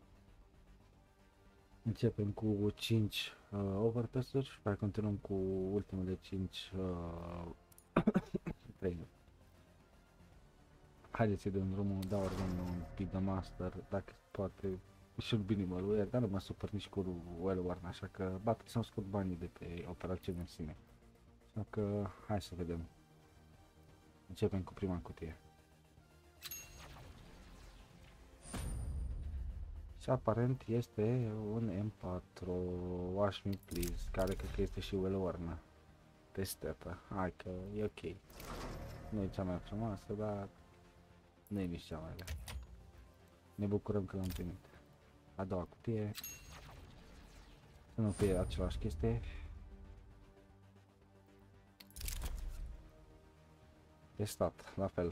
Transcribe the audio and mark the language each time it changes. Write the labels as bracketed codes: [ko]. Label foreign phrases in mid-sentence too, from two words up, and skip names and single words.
[ro] Începem cu 5 overpass-uri și apoi continuăm cu ultimele 5 train-uri. Haideți să-i dăm drumul, dau un pic de master, dacă poate și un [en] minimal wear, [ro] dar nu mă supăr nici cu well-worn, așa că trebuie să-mi scot banii de pe operațiune în sine. Așa că hai să vedem. Începem cu prima cutie. Și aparent este un M4 Wash Me Please, care cred că este și well-worn testată. Hai că e ok. Nu e cea mai frumoasă, dar nu e nici cea mai rea. Ne bucurăm că l-am primit. A doua cutie. Să nu fie același chestie. Testat, la fel.